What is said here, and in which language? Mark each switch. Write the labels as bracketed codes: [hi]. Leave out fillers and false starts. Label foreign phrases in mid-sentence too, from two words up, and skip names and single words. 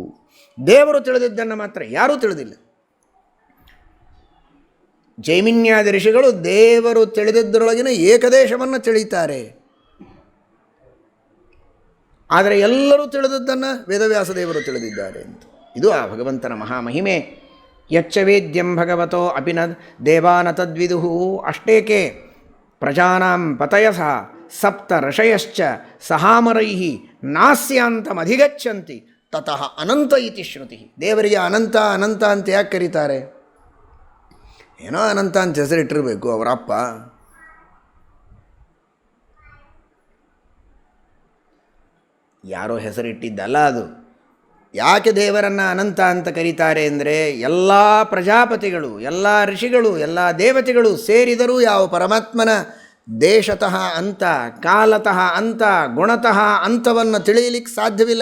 [kn] ದೇವರು ತಿಳಿದಿದ್ದನ್ನು ಮಾತ್ರ ಯಾರೂ ತಿಳಿದಿಲ್ಲ. ಜೈಮಿನ್ಯಾದಿ ಋಷಿಗಳು ದೇವರು ತಿಳಿದಿದ್ದರೊಳಗಿನ ಏಕದೇಶವನ್ನು ತಿಳಿತಾರೆ. ಆದರೆ ಎಲ್ಲರೂ ತಿಳಿದದ್ದನ್ನು ವೇದವ್ಯಾಸ ದೇವರು ತಿಳಿದಿದ್ದಾರೆ ಅಂತ. ಇದು ಆ ಭಗವಂತನ ಮಹಾಮಹಿಮೆ. [sa] ಯಚ್ಚವೇದ್ಯಂ ಭಗವತೋ ಅಪಿ ನ ದೇವಾನ ತದ್ವಿದುಹು. ಅಷ್ಟೇಕೆ ಪ್ರಜಾನಾಂ ಪತಯಸ ಸಪ್ತ ಋಷಯಶ್ಚ ಸಹಾಮರೈಃ ನಾಸ್ಯಾಂತಮಧಿಗಚ್ಚಂತಿ ತತಃ ಅನಂತ ಇತಿ ಶ್ರುತಿ. [kn] ದೇವರಿಗೆ ಅನಂತ ಅನಂತ ಅಂತ ಯಾಕೆ ಕರೀತಾರೆ? ಏನೋ ಅನಂತ ಅಂತ ಹೆಸರಿಟ್ಟಿರಬೇಕು ಅವರಪ್ಪ. ಯಾರೋ ಹೆಸರಿಟ್ಟಿದ್ದಲ್ಲ ಅದು. ಯಾಕೆ ದೇವರನ್ನು ಅನಂತ ಅಂತ ಕರೀತಾರೆ ಅಂದರೆ, ಎಲ್ಲ ಪ್ರಜಾಪತಿಗಳು, ಎಲ್ಲ ಋಷಿಗಳು, ಎಲ್ಲ ದೇವತೆಗಳು ಸೇರಿದರೂ ಯಾವ ಪರಮಾತ್ಮನ ದೇಶತಃ ಅಂತ, ಕಾಲತಃ ಅಂತ, ಗುಣತಃ ಅಂತವನ್ನು ತಿಳಿಯಲಿಕ್ಕೆ ಸಾಧ್ಯವಿಲ್ಲ.